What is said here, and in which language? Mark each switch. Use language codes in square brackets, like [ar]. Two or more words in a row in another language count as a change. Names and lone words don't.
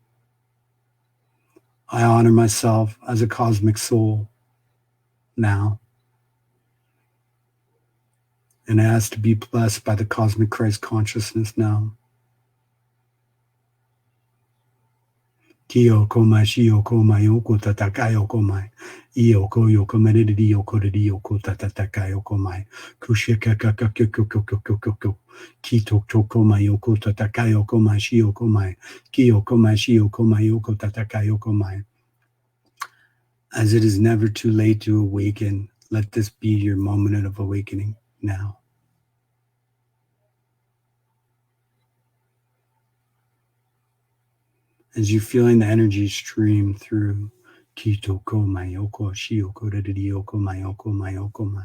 [en] I honor myself as a cosmic soul now. And I ask to be blessed by the cosmic Christ consciousness now. Kiyoko mai shioko mai yoko tatakai yoko mai. Iyoko yoko menedi yoko dedi yoko tatakai yoko mai. Kushika kakakakakakakakakak. Kitok toko mai yoko tatakai yoko mai shioko mai. Kiyoko mai shioko mai yoko tatakai yoko mai. As it is never too late to awaken, let this be your moment of awakening now. As you're feeling the energy stream through Kitoko Mayoko Shioko Dedioko Mayoko Mayoko Mai.